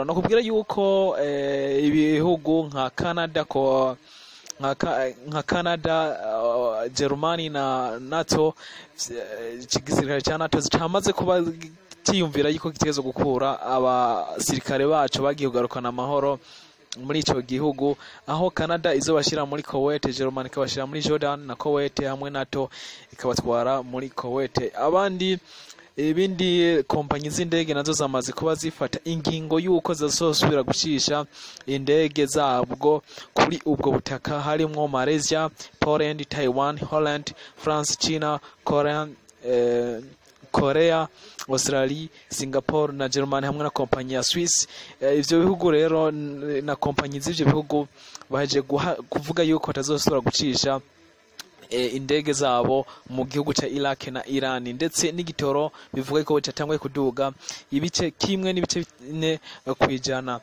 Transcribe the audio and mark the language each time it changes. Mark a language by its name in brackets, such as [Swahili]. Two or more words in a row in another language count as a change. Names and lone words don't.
[Rundi] No kubwira yuko ibihugu nka Canada, Germany na NATO, igisirikare cya NATO cyamaze kuba tiyumvira yuko gitegezo gukura abasirikare bacu bagiye kugarukana amahoro muri ico gihugu, aho Canada izobashira muri Kuwait, Germany ikabashira muri Jordan na Kuwait, hamwe NATO ikabatwara muri Kuwait. Abandi ibindi kompanyi z'indege nazo zamaze kuba zifata ingingo y'uko zazosubira gucisha indege zabwo kuri ubwo butaka harimo Malaysia, Poland, Taiwan, Holland, France, China, Korea, Australia, Singapore na Germany hamwe na kompanyi ya Swiss. Ivyo bihugu rero na kompanyi z'ivyo bihugu baje kuvuga yuko batazosubira gucisha indege zabo mu gihugu ca Iraq na Iran, ndetse n'igitoro bivuga ko cyatanguye kuduga ibice kimwe n'ibice 4 kwijana.